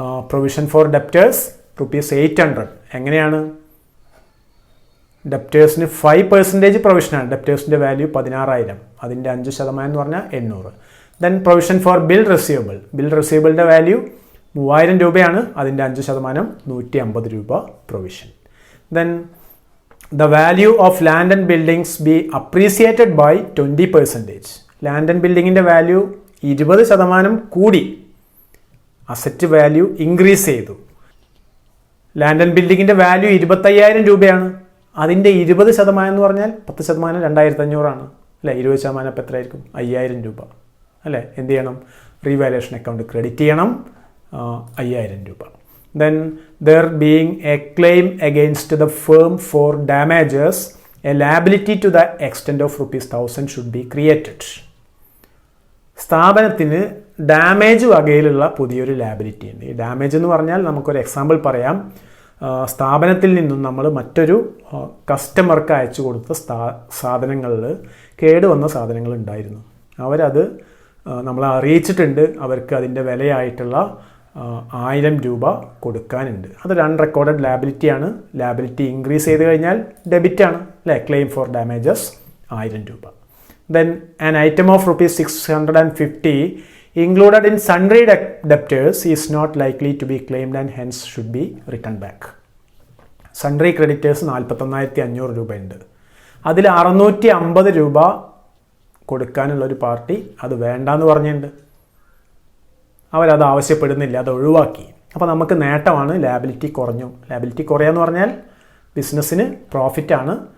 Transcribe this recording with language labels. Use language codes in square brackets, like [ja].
[ml] Provision for debtors ₹800. എങ്ങനെയാണ്? ഡെപ്റ്റേഴ്സിന് 5% പ്രൊവിഷനാണ്. ഡെപ്റ്റേഴ്സിൻ്റെ value 16,000, അതിൻ്റെ 5% എന്ന് പറഞ്ഞാൽ 800. Then provision for bill റിസീവബിളിൻ്റെ value 3,000 രൂപയാണ്, അതിൻ്റെ 5% 150 രൂപ provision. [en] Then the value of land and buildings be appreciated by 20%. [ml] Land and buildingൻ്റെ value 20% കൂടി, അസറ്റ് വാല്യൂ ഇൻക്രീസ് ചെയ്തു. ലാൻഡ് ആൻഡ് ബിൽഡിങ്ങിൻ്റെ വാല്യൂ 25,000 രൂപയാണ്, അതിൻ്റെ 20% എന്ന് പറഞ്ഞാൽ 10% 2,500 ആണ് അല്ലേ. 20% അപ്പോൾ എത്രയായിരിക്കും? 5,000 രൂപ അല്ലേ. എന്ത് ചെയ്യണം? റീവാലുവേഷൻ അക്കൗണ്ട് ക്രെഡിറ്റ് ചെയ്യണം 5,000 രൂപ. [en] Then there being a claim against the firm for damages, a liability to the extent of ₹1,000 should be created. [ml] സ്ഥാപനത്തിന് ഡാമേജ് വകയിലുള്ള പുതിയൊരു ലാബിലിറ്റി ഉണ്ട്. ഈ ഡാമേജ് എന്ന് പറഞ്ഞാൽ നമുക്കൊരു എക്സാമ്പിൾ പറയാം. സ്ഥാപനത്തിൽ നിന്നും നമ്മൾ മറ്റൊരു കസ്റ്റമർക്ക് അയച്ചു കൊടുത്ത സാധനങ്ങളിൽ കേടുവന്ന സാധനങ്ങൾ ഉണ്ടായിരുന്നു. അവരത് നമ്മളെ അറിയിച്ചിട്ടുണ്ട്, അവർക്ക് അതിൻ്റെ വിലയായിട്ടുള്ള 1,000 രൂപ കൊടുക്കാനുണ്ട്. അതൊരു അൺറെക്കോർഡഡ് ലാബിലിറ്റിയാണ്. ലാബിലിറ്റി ഇൻക്രീസ് ചെയ്ത് കഴിഞ്ഞാൽ ഡെബിറ്റ് ആണ് അല്ലേ. ക്ലെയിം ഫോർ ഡാമേജസ് 1,000 രൂപ. [en] Then an item of ₹650 included in sundry debtors is not likely to be claimed and hence should be returned back. [ml] Sundry creditors 41,500 രൂപയുണ്ട്. അതിൽ 650 രൂപ കൊടുക്കാനുള്ളൊരു പാർട്ടി അത് വേണ്ടാന്ന് പറഞ്ഞിട്ടുണ്ട്. അവരത് ആവശ്യപ്പെടുന്നില്ല, അത് ഒഴിവാക്കി. അപ്പോൾ നമുക്ക് നേട്ടമാണ്, ലാബിലിറ്റി കുറഞ്ഞു. ലാബിലിറ്റി കുറയാന്ന് പറഞ്ഞാൽ ബിസിനസ്സിന് പ്രോഫിറ്റാണ്.